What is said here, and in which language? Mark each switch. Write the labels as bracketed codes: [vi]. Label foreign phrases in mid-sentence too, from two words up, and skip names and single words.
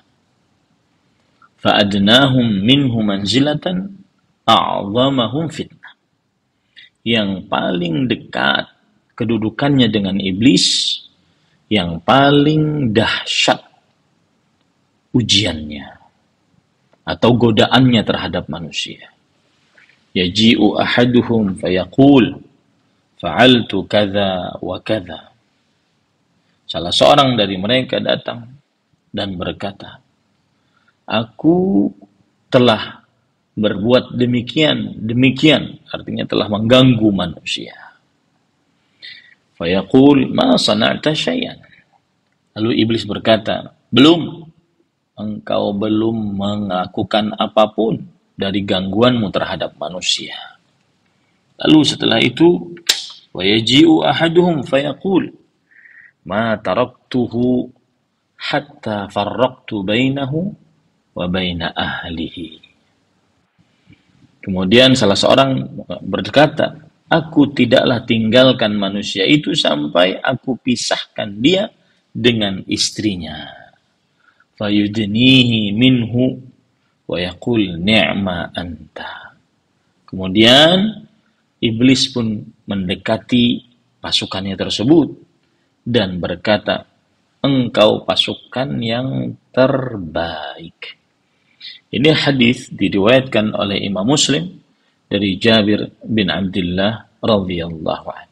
[ar] فأدناهم منه منزلة أعظمهم فتنة. [id] Yang paling dekat kedudukannya dengan iblis, yang paling dahsyat ujiannya atau godaannya terhadap manusia. [ar] يجيء أحدهم فيقول فعلت كذا وكذا. [id] Salah seorang dari mereka datang dan berkata, aku telah berbuat demikian, artinya telah mengganggu manusia. [ar] فيقول ما صنعت شيئا. [id] Lalu iblis berkata, engkau belum melakukan apapun dari gangguanmu terhadap manusia. Lalu setelah itu, [ar] ويجيء أحدهم فيقول ما تركته حتى فرقت بينه وبين أهله. [id] Kemudian salah seorang berkata, aku tidaklah tinggalkan manusia itu sampai aku pisahkan dia dengan istrinya. [ar] فيدنيه منه ويقول نعم أنت. [id] Kemudian iblis pun mendekati pasukannya tersebut dan berkata, engkau pasukan yang terbaik. Ini hadis diriwayatkan oleh Imam Muslim dari Jabir bin Abdullah [ar] رضي الله عنه.